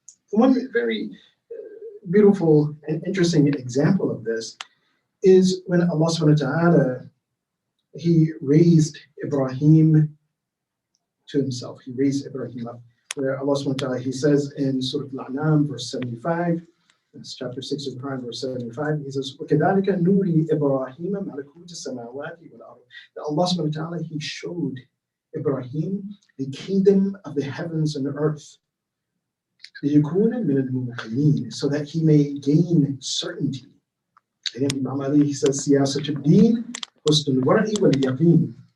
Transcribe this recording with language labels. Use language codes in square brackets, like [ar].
[en] One very beautiful and interesting example of this is when Allah subhanahu wa ta'ala, he raised Ibrahim to himself. He raised Ibrahim up, where Allah subhanahu wa ta'ala, he says in Surah Al-An'am, verse 75, That's chapter 6 of the Quran, verse 75. He says, [ar] وَكَذَلِكَ نُورِي إِبْرَاهِيمَ مَلَكُوتَ السَّمَاوَاتِ وَالْأَرْضِ. [en] That Allah subhanahu wa ta'ala, He showed Ibrahim the kingdom of the heavens and the earth. [ar] لِيَكُونَ مِنَ الْمُوقِنِينَ, [en] so that he may gain certainty. Again, Imam Ali, he says, [ar] سِيَاسَةُ الدِّينِ حُسْنُ الْوَرْعِ وَالْيَقِينِ.